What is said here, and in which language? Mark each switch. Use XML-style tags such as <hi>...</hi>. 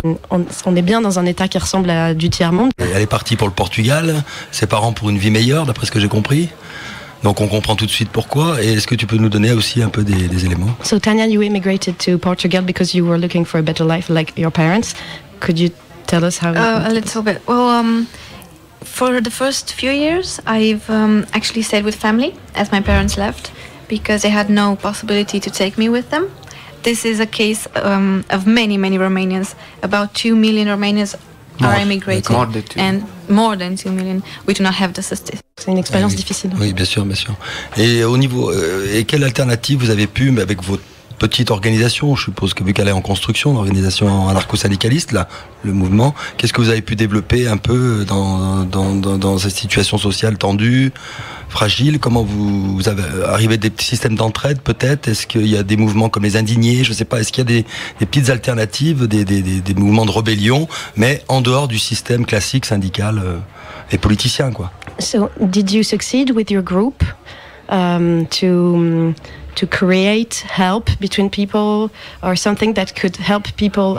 <fr>on est bien dans un état qui ressemble à du tiers-monde. Elle est partie pour le Portugal, ses parents pour une vie meilleure, d'après ce que j'ai compris. Donc on comprend tout de suite pourquoi. Et est-ce que tu peux nous donner aussi un peu des éléments?</fr> <en>So Tanya, you immigrated to Portugal because you were looking for a better life like your parents. Could you tell us how? A little bit. Well, for the first few years, I've actually stayed with family as my parents left because they had no possibility to take me with them. this is a case of many Romanians. About 2 million Romanians are immigrating, and more than 2 million. We do not have the statistics.</en> <fr>C'est une expérience difficile. Oui, bien sûr. Et au niveau, et quelle alternative vous avez pu, mais avec votre petite organisation, je suppose que vu qu'elle est en construction, l'organisation anarcho-syndicaliste, là, le mouvement, qu'est-ce que vous avez pu développer un peu dans cette situation sociale tendue, fragile? Comment vous avez arrivé des petits systèmes d'entraide peut-être? Est-ce qu'il y a des mouvements comme les indignés? Je sais pas. Est-ce qu'il y a des petites alternatives, des mouvements de rébellion, mais en dehors du système classique syndical et politicien, quoi?</fr> <en>So, did you succeed with your group to create help between people, or something that could help people</en>